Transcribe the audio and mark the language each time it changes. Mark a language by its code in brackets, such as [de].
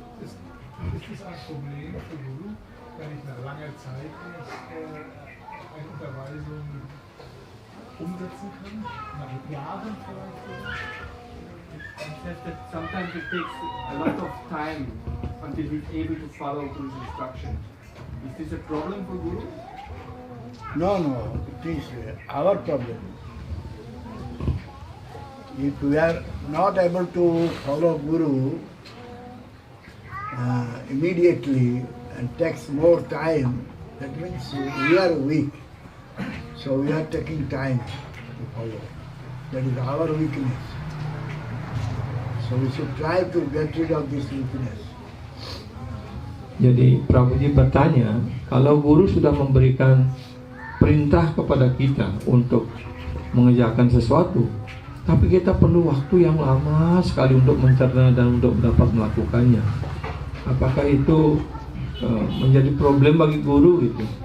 [de] Ist es ein Problem für Guru, wenn ich nach langer Zeit erst eine Unterweisung umsetzen kann? Nach Jahren vielleicht? [en] It says that sometimes it takes a lot of time until he's able to follow Guru's instruction. Is this a problem for Guru? No, it is our problem. If we are not able to follow Guru immediately and takes more time, that means we are weak. So we are taking time to follow. That is our weakness. So we should try to get rid of this weakness. [id] Jadi Prabhuji bertanya, kalau guru sudah memberikan perintah kepada kita untuk mengerjakan sesuatu, tapi kita perlu waktu yang lama sekali untuk mencerna dan untuk dapat melakukannya. Apakah itu menjadi problem bagi guru gitu?